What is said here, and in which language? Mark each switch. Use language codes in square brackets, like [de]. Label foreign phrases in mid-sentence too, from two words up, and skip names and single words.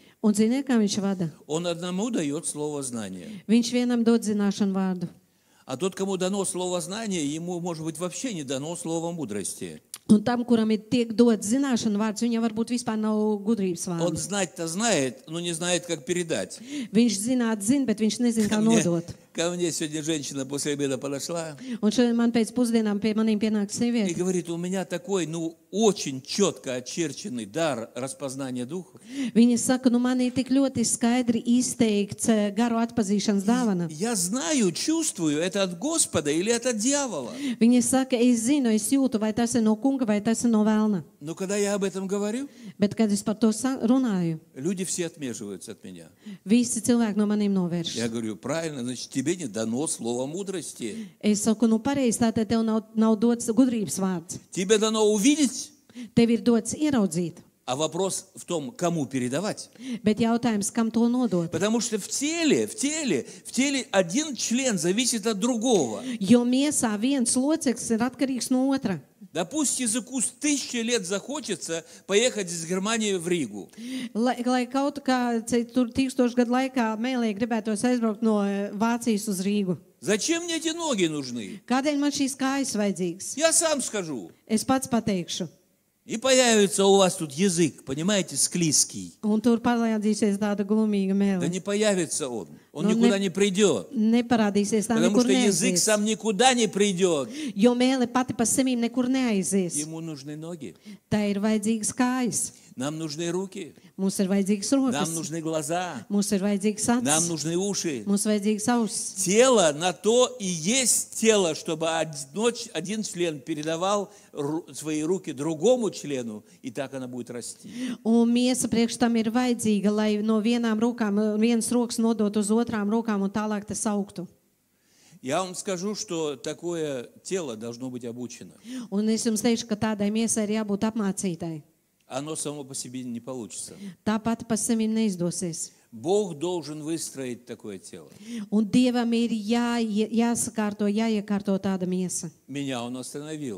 [lv] Un ziniet, kā viņš vada? [ru] Он одному дает слово знания. [lv] Viņš vienam dod zināšanu vārdu. [ru] А тот, кому дано слово знания, ему, может быть, вообще не дано слово мудрости. [lv] Un tam, kuram ir tiek dots zināšanu vārds, viņam varbūt vispār nav gudrības [ru] Он [lv] vārdu. [ru] знать-то знает, но не знает, как передать. [lv] Viņš zināt, zina, bet viņš nezina, kā nodot. [ru] Ко мне сегодня женщина после обеда подошла [lv] Un šodien man pēc pusdienām pie maniem pienāk [ru] и [lv] sieviete. [ru] говорит, у меня такой, очень четко очерченный дар распознания духов. [lv] Viņa saka, man ir tik ļoti skaidri izteikts garu atpazīšanas dāvana. [ru] Я знаю, чувствую, это от Господа или это от дьявола. [lv] Viņa saka, es zinu, es jūtu, vai tas ir no kunga, vai tas ir no vēlna. [ru] Но когда я об этом говорю, [lv] Bet, kad es par to runāju, [ru] люди все отмеживаются от меня. [lv] visi cilvēki no maniem novērš. [ru] Я говорю, правильно, значит, тебе не дано слово мудрости. [lv] Es saku, pareizi, tātad tev nav dots gudrības vārds. [ru] Тебе дано увидеть, [lv] Tev ir dots ieraudzīt. [ru] а вопрос в том, кому передавать. [lv] Bet jautājums, kam to nodot? [ru] Потому что в теле один член зависит от другого. [lv] Jo miesā viens loceklis ir atkarīgs no otra. [ru] Да пусть языку с 1000 лет захочется поехать из Германии в Ригу. [lv] Lai kaut kā tur 1000 gadu laikā mēlī gribētos aizbraukt no Vācijas uz Rīgu. [ru] Зачем мне эти ноги нужны? [lv] Kādēļ man šīs kājas vajadzīgas? [ru] Я сам скажу. [lv] Es pats pateikšu. [ru] И появится у вас тут язык, понимаете, склизкий. [lv] Un tur parādīsies tāda glumīga [ru] Да [lv] mēlī. [ru] не появится он. Он Ну, никуда не придет. [lv] Neparādīsies tā [ru] Потому [lv] nekur [ru] что язык [lv] neaizies. [ru] сам никуда не придет. [lv] Jo mēlī pati pa sevīm nekur neaizies. [ru] Ему нужны ноги. [lv] Tā ir vajadzīgas kājas. [ru] Нам нужны руки. [lv] Mums ir vajadzīgas [ru] Нам [lv] rokas. [ru] нужны глаза. [lv] Mums ir vajadzīgas [ru] Нам [lv] acis. [ru] нужны уши. [lv] Mums vajadzīgas ausis. [ru] Тело на то и есть тело, чтобы один член передавал свои руки другому члену, и так она будет расти. [lv] Un miesa priekš tam ir vajadzīga, lai no vienām rokām, vienas rokas nodot uz otrām rokām un tālāk tas augtu. [ru] Я вам скажу, что такое тело должно быть обучено. [lv] Un es jums teikšu, ka tādai miesai ir jābūt apmācītai. [ru] Оно само по себе не получится. [lv] Tā pati pa sevim neizdosies. [ru] Бог должен выстроить такое тело. [lv] Un Dievam ir jāsakārto, jāiekārto tāda miesa. [ru] Меня он остановил.